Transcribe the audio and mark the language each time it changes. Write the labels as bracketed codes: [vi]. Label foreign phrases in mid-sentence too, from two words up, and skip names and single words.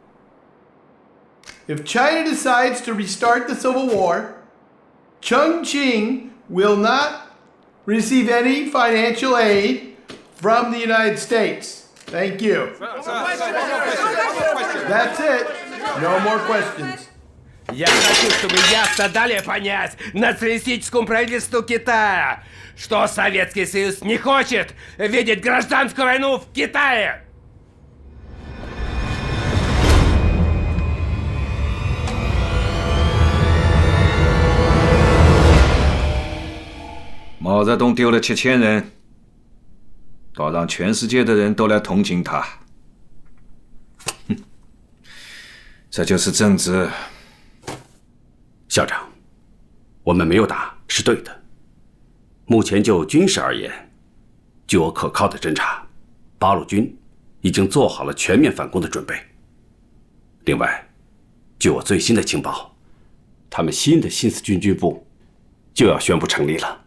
[en] If China decides to restart the Civil War, Chongqing will not receive any financial aid from the United States. Thank you. That's it. No more questions. [ru] Я хочу, чтобы ясно дали понять националистическому правительству Китая, что Советский Союз не хочет видеть гражданскую войну в Китае. [zh] Mao Zedong 丢了7000人，倒让全世界的人都来同情他。这就是政治。校长，我们没有打是对的。目前就军事而言，据我可靠的侦查，八路军已经做好了全面反攻的准备。另外，据我最新的情报， 他们新的新四军军部就要宣布成立了。